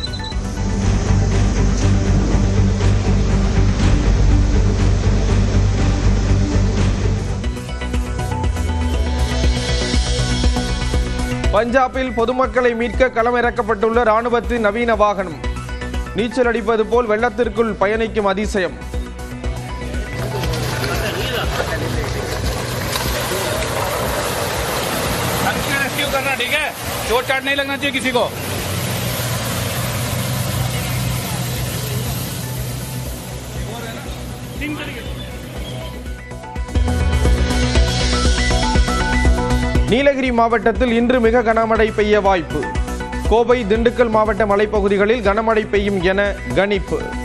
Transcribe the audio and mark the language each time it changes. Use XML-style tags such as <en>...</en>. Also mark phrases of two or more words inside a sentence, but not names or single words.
<ta>பஞ்சாபில் பொதுமக்களை மீட்க களமிறக்கப்பட்டுள்ள ராணுவத்தின் நவீன வாகனம். நீச்சல் அடிப்பது போல் வெள்ளத்திற்குள் பயணிக்கும் அதிசயம்.</ta> <hi>करना ठीक है, चोट चाट नहीं लगना चाहिए किसी को.</hi> <ta>நீலகிரி மாவட்டத்தில் இன்று மிக கனமழை பெய்ய வாய்ப்பு. கோவை, திண்டுக்கல் மாவட்ட மலைப்பகுதிகளில் கனமழை பெய்யும் என கணிப்பு.</ta>